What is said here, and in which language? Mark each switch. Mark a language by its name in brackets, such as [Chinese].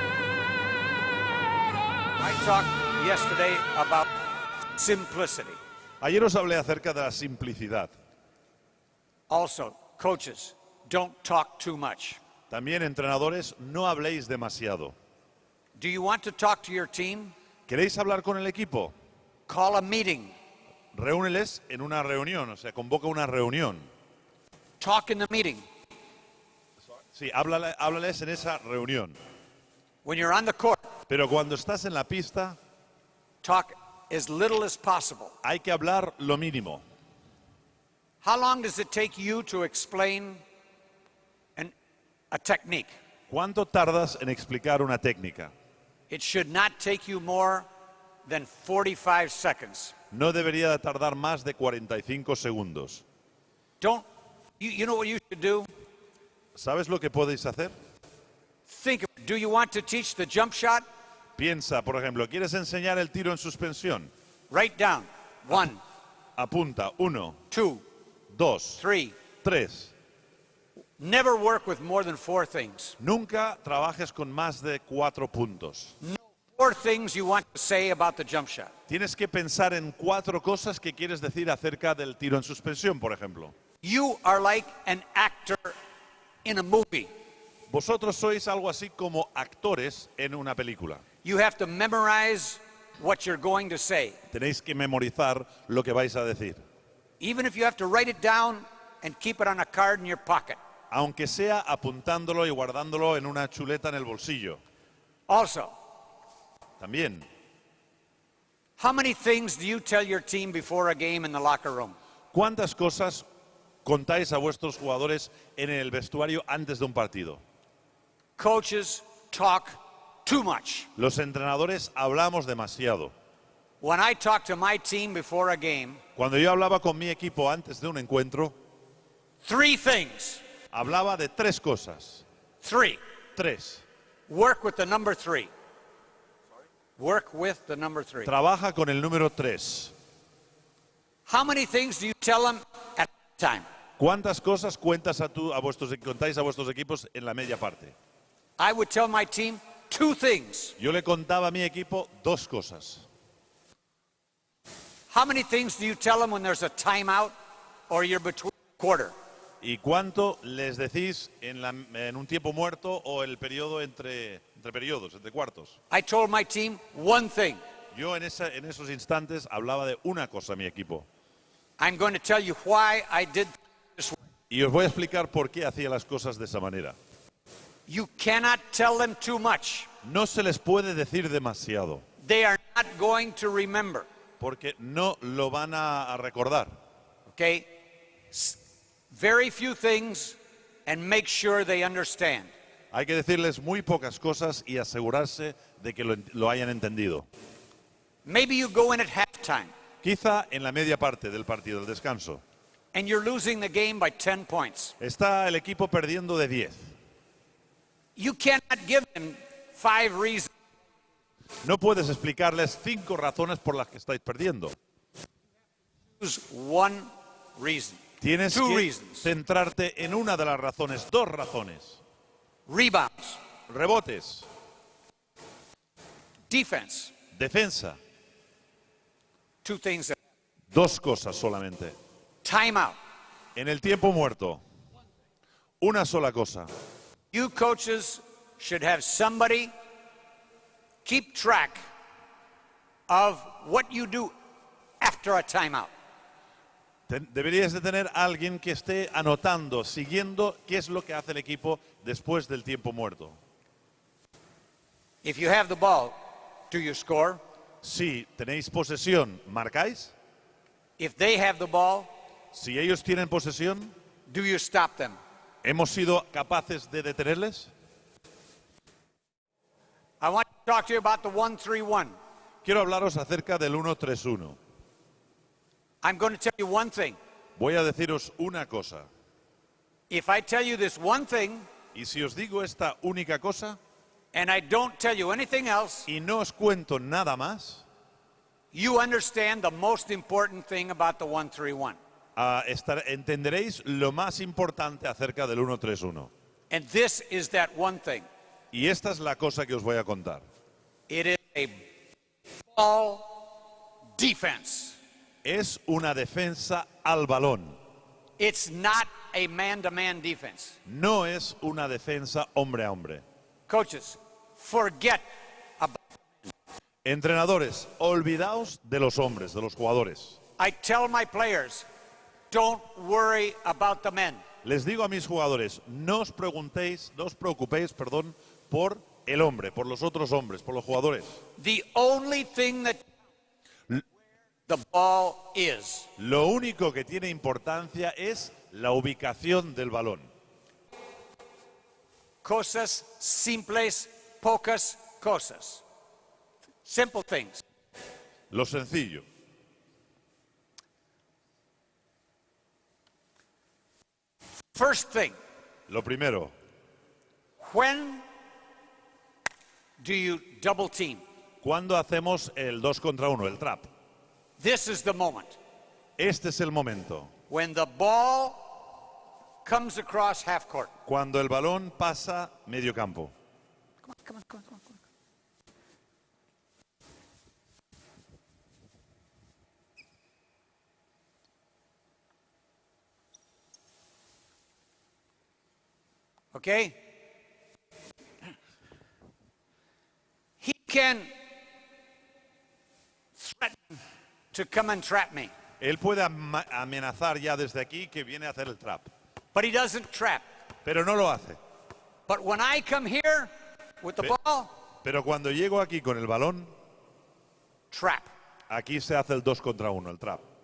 [English] I talked yesterday about simplicity. [Spanish] Ayer os hablé acerca de la simplicidad. [English] Also, coaches, don't talk too much. [Spanish] También, entrenadores, no habléis demasiado. [English] Do you want to talk to your team? [Spanish] ¿Queréis hablar con el equipo? [English] Call a meeting. [Spanish] Reúneles en una reunión, o sea, convoca una reunión. [English] Talk in the meeting. [Spanish] Sí, háblales en esa reunión. [English] When you're on the court, [Spanish] Pero cuando estás en la pista, [English] talk as little as possible. [Spanish] hay que hablar lo mínimo. [English] How long does it take you to explain a technique? [Spanish] ¿Cuánto tardas en explicar una técnica? [English] It should not take you more than 45 seconds. [Spanish] No debería de tardar más de 45 segundos. [English] You know what you should do? [Spanish] ¿Sabes lo que podéis hacer? [English] Think, do you want to teach the jump shot? [Spanish] Piensa, por ejemplo, ¿quieres enseñar el tiro en suspensión? [English] Write down. 1, [Spanish] Apunta, 1, [English] 2, [Spanish] 2, [English] 3. [Spanish] 3. [English] Never work with more than 4 things. [Spanish] Nunca trabajes con más de 4 puntos. [English] 4 things you want to say about the jump shot. [Spanish] Tienes que pensar en 4 cosas que quieres decir acerca del tiro en suspensión, por ejemplo. [English] You are like an actor in a movie. [Spanish] Vosotros sois algo así como actores en una película. [English] You have to memorize what you're going to say. [Spanish] Tenéis que memorizar lo que vais a decir. [English] Even if you have to write it down and keep it on a card in your pocket. [Spanish] Aunque sea apuntándolo y guardándolo en una chuleta en el bolsillo. [English] Also, [Spanish] También, [English] how many things do you tell your team before a game in the locker room? [Spanish] ¿cuántas cosas contáis a vuestros jugadores en el vestuario antes de un partido? [English] Coaches talk too much. [Spanish] Los entrenadores hablamos demasiado. [English] When I talk to my team before a game, [Spanish] Cuando yo hablaba con mi equipo antes de un encuentro, [English] 3 things. [Spanish] hablaba de 3 cosas. [English] 3. [Spanish] 3. [English] Work with the number 3. Work with the number 3. [Spanish] Trabaja con el número 3. [English] How many things do you tell them at time? [Spanish] ¿Cuántas cosas contáis a vuestros equipos en la media parte? [English] I would tell my team 2 things. [Spanish] Yo le contaba a mi equipo 2 cosas. [English] How many things do you tell them when there's a timeout or you're between quarter? [Spanish] ¿Y cuánto les decís en un tiempo muerto o el periodo entre periodos, entre cuartos? [English] I told my team 1 thing. [Spanish] Yo en esos instantes hablaba de una cosa a mi equipo. [English] I'm going to tell you why I did this way. [Spanish] Y os voy a explicar por qué hacía las cosas de esa manera. [English] You cannot tell them too much. [Spanish] No se les puede decir demasiado, They are not going to remember. porque no lo van a recordar. [English] Okay? Very few things and make sure they understand. [Spanish] Hay que decirles muy pocas cosas y asegurarse de que lo hayan entendido. [English] Maybe you go in at halftime [Spanish] Quizá en la media parte del partido, del descanso, [English] and you're losing the game by 10 points. [Spanish] está el equipo perdiendo de 10. [English] You cannot give them 5 reasons. [Spanish] No puedes explicarles 5 razones por las que estáis perdiendo. [English] Choose 1 reason. [Spanish] Tienes [English] 2 [Spanish] que [English] reasons. [Spanish] centrarte en una de las razones, 2 razones. [English] Rebounds, [Spanish] Rebotes, [English] defense, [Spanish] defensa, [English] 2 things. [Spanish] 2 cosas solamente. [English] Timeout. [Spanish] En el tiempo muerto, una sola cosa. [English] You coaches should have somebody keep track of what you do after a timeout. [Spanish] Deberías de tener a alguien que esté anotando, siguiendo qué es lo que hace el equipo después del tiempo muerto. [English] If you have the ball, do you score? [Spanish] Si tenéis posesión, ¿marcáis? [English] If they have the ball, [Spanish] Si ellos tienen posesión, [English] do you stop them? [Spanish] ¿hemos sido capaces de detenerles? [English] I want to talk to you about the 1-3-1. [Spanish] Quiero hablaros acerca del 1-3-1. [English] I'm going to tell you 1 thing. [Spanish] Voy a deciros una cosa. [English] If I tell you this 1 thing [Spanish] Y si os digo esta única cosa [English] and I don't tell you anything else, [Spanish] y no os cuento nada más, [English] you understand the most important thing about the 1-3-1. [Spanish] entenderéis lo más importante acerca del 1-3-1. [English] And this is that 1 thing. [Spanish] Y esta es la cosa que os voy a contar. [English] It is a ball defense. [Spanish] Es una defensa al balón. [English] It's not a man-to-man defense. [Spanish] No es una defensa hombre a hombre. [English] Coaches, forget about. [Spanish] Entrenadores, olvidaos de los hombres, de los jugadores. [English] I tell my players, don't worry about the men. [Spanish] Les digo a mis jugadores, no os preocupéis, por el hombre, por los otros hombres, por los jugadores. [English] The only thing that the ball is. [Spanish] Lo único que tiene importancia es la ubicación del balón. Cosas simples, pocas cosas. [English] Simple things. [Spanish] Lo sencillo. [English] First thing, [Spanish] Lo primero, [English] when do you double team? [Spanish] ¿cuándo hacemos el 2 contra 1, el trap? [English] This is the moment. [Spanish] Este es el momento. [English] When the ball comes across half court. [Spanish] Cuando el balón pasa medio campo. [English] Come on. Okay? He can threaten to come and trap me, [Spanish] Él puede amenazar ya desde aquí que viene a hacer el trap, [English] but he doesn't trap. [Spanish] pero no lo hace. [English] But when I come here with the ball, [Spanish] Pero cuando llego aquí con el balón, [English] trap. [Spanish] aquí se hace el 2 contra 1, el trap.